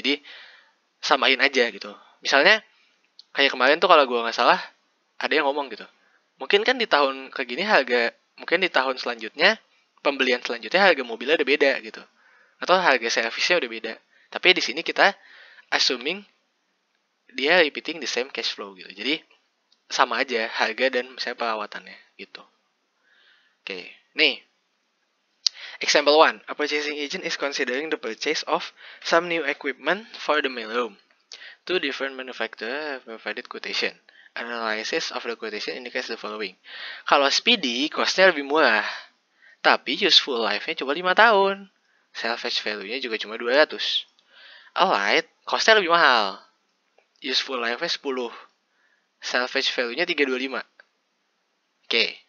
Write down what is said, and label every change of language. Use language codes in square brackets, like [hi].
[id] Jadi samain aja gitu. Misalnya kayak kemarin tuh kalau gue nggak salah ada yang ngomong gitu. Mungkin kan di tahun kayak gini harga, mungkin di tahun selanjutnya pembelian selanjutnya harga mobilnya udah beda gitu. Atau harga servisnya udah beda. Tapi di sini kita [en] assuming [id] dia [en] repeating the same cash flow [id] gitu. Jadi sama aja harga dan misalnya perawatannya gitu. Oke, nih. [en] Example 1. A purchasing agent is considering the purchase of some new equipment for the mailroom. Two different manufacturers have provided quotation. Analysis of the quotation indicates the following. [id] Kalau Speedy, costnya lebih murah. Tapi useful life-nya cuma 5 tahun. Salvage value-nya juga cuma 200. Alright, costnya lebih mahal. Useful life-nya 10. Salvage value-nya 325. Oke.